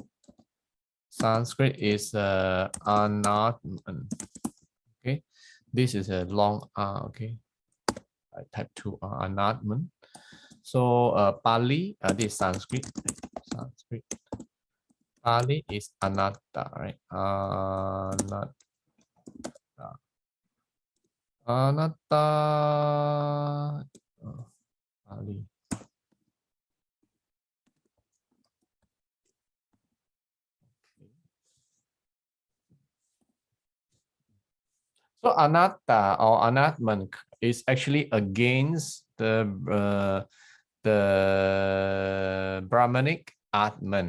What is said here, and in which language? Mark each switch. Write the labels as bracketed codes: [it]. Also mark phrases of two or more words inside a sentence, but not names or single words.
[en] Sanskrit is anatman. Okay, this is a long R. Okay, I type 2 anatman. So Pali, this is Sanskrit. Pali is anatta, right? Anatta. Pali. So anatta or anatman is actually against the Brahmanic atman.